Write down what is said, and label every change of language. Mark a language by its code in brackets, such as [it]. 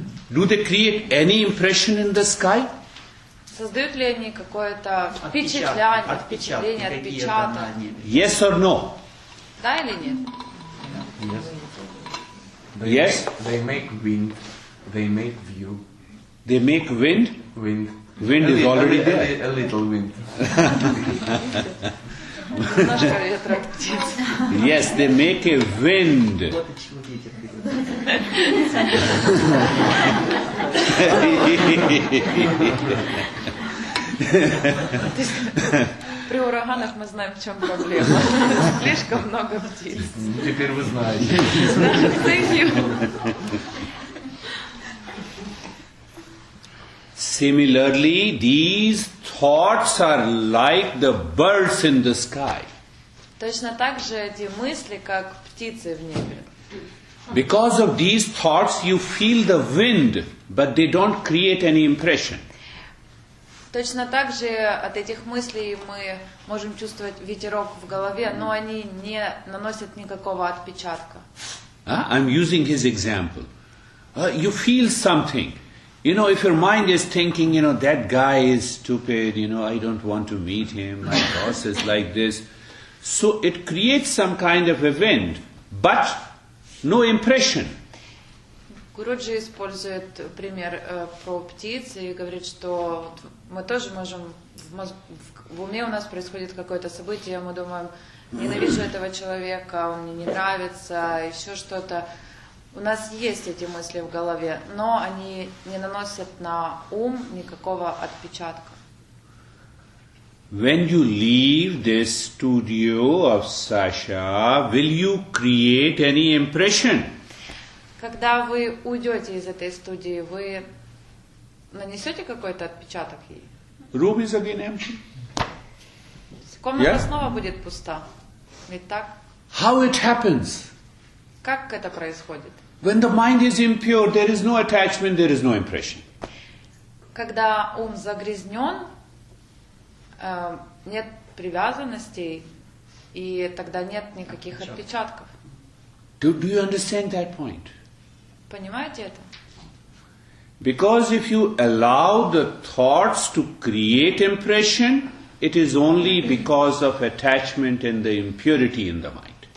[en] Do they create any impression in the sky? [ru] Создают ли они какое-то впечатление, отпечаток? [en] Yes or no? [ru] Да или нет? [en] Yes? They make wind. They make view. They make wind? Wind. Wind is already there. A little wind. [ru] Немножко ветра птиц. [en] Yes, they make a wind. [ru] Вот от чего ветер берет. При ураганах мы знаем, в чем проблема. Слишком много птиц. Теперь вы знаете. [en] Thank you. Similarly, these thoughts are like the birds in the sky. [ru] Точно так же эти мысли, как птицы в небе. [en] Because of these thoughts, you feel the wind, but they don't create any impression. [ru] Точно так же от этих мыслей мы можем чувствовать ветерок в голове, но они не наносят никакого отпечатка. [en] I'm using his example. You feel something. You know, if your mind is thinking, you know, that guy is stupid, you know, I don't want to meet him, my boss is like this. So it creates some kind of a wind, but no impression. [ru] Гуруджи использует пример про птиц и говорит, что мы тоже можем, в уме у нас происходит какое-то событие, мы думаем, ненавижу этого человека, он мне не нравится, еще что-то. У нас есть эти мысли в голове, но они не наносят на ум никакого отпечатка. [en] When you leave this studio of Sasha, will you create any impression? [ru] Когда вы уйдете из этой студии, вы нанесете какой-то отпечаток ей? [en] Room is again empty. [ru] Комната [en] Yeah? [ru] снова будет пуста. Ведь так? [en] How it happens? [ru] Как это происходит? [en] When the mind is impure, there is no attachment, there is no impression. [ru] Когда ум загрязнен, нет привязанностей, и тогда нет никаких отпечатков. [en] Do you understand that point? [ru] Понимаете это? [en] Because if you allow the thoughts to create impression, it is only because of attachment and the impurity in the mind.